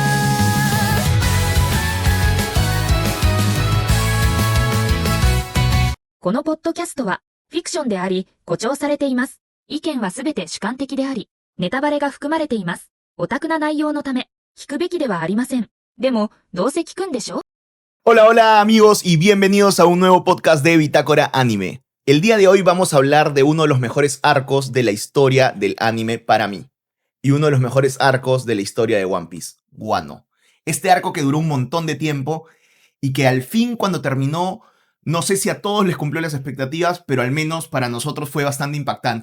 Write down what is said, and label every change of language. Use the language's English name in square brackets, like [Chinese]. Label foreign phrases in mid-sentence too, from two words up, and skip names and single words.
[Japanese] このポッドキャストはフィクションであり誇張されています。意見はすべて主観的であり、ネタバレが含まれています。オタクな内容のため、聞くべきではありません。でも、どうせ聞くんでしょ? [Spanish] Hola, hola amigos y bienvenidos a un nuevo podcast de Bitácora Anime. El día de hoy vamos a hablar de uno de los mejores arcos de la historia del anime para mí. Y uno de los mejores arcos de la historia de One Piece, Wano. Este arco que duró un montón de tiempo y que al fin cuando terminó, no sé si a todos les cumplió las expectativas, pero al menos para nosotros fue bastante impactante.